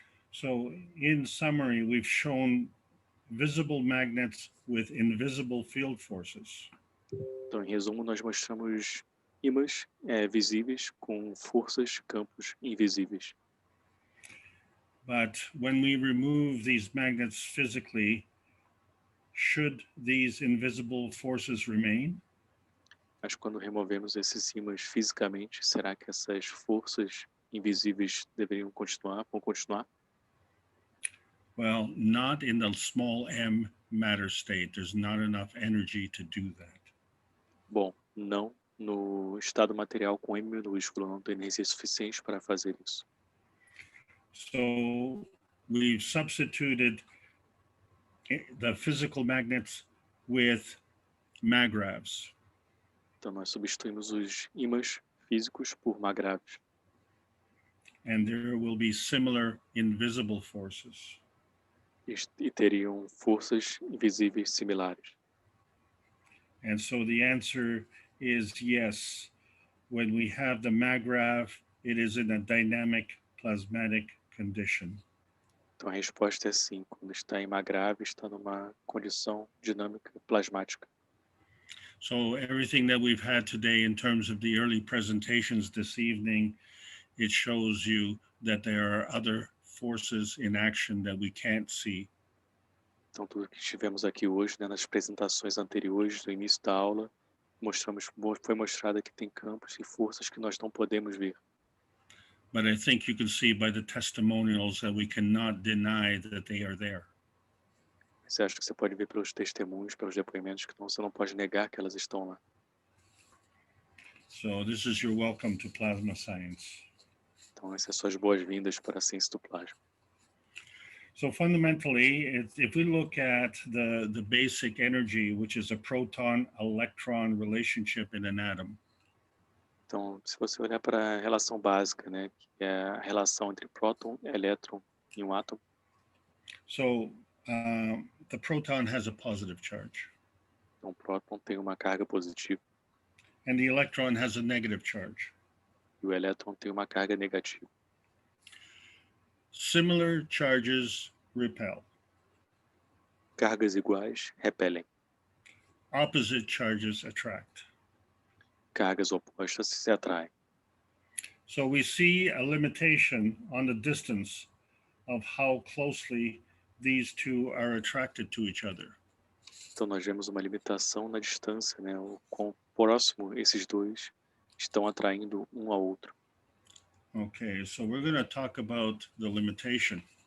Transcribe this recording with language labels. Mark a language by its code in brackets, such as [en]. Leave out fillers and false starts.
[en] So in summary, we've shown visible magnets with invisible field forces. [pt] Então, em resumo, nós mostramos ímãs visíveis com forças, campos invisíveis. [en] But when we remove these magnets physically, should these invisible forces remain? [pt] Mas quando removemos esses ímãs fisicamente, será que essas forças invisíveis vão continuar? [en] Well, not in the small m matter state. There's not enough energy to do that. [pt] Bom, não no estado material com M minúsculo, não tem energia suficiente para fazer isso. [en] So we've substituted the physical magnets with magravs. [pt] Então nós substituímos os ímãs físicos por magravs. [en] And there will be similar invisible forces. [pt] e teriam forças invisíveis similares. [en] And so the answer is yes. When we have the MAGRAV, it is in a dynamic plasmatic condition. [pt] Então a resposta é sim. Quando está em MAGRAV, está numa condição dinâmica plasmática. [en] So everything that we've had today in terms of the early presentations this evening, it shows you that there are other forces in action that we can't see. [pt] Então tudo que tivemos aqui hoje, né, nas apresentações anteriores do início da aula, foi mostrado que tem campos e forças que nós não podemos ver. [en] But I think you can see by the testimonials that we cannot deny that they are there. [pt] Você acha que você pode ver pelos testemunhos, pelos depoimentos, que você não pode negar que elas estão lá. [en] So this is your welcome to plasma science. [pt] Então essas são as boas-vindas para a ciência do plasma. [en] So fundamentally, if we look at the basic energy, which is a proton-electron relationship in an atom. [pt] Então, se você olhar para a relação básica, né, que é a relação entre próton e elétron em um átomo. [en] So the proton has a positive charge. [pt] Então, o próton tem uma carga positiva. [en] And the electron has a negative charge. [pt] E o elétron tem uma carga negativa. [en] Similar charges repel. [pt] Cargas iguais repelem. [en] Opposite charges attract. [pt] Cargas opostas se atraem. [en] So we see a limitation on the distance of how closely these two are attracted to each other. [pt] Então nós vemos uma limitação na distância, né, o quão próximo esses dois estão atraindo um ao outro. [en] Okay, so we're going to talk about the limitation.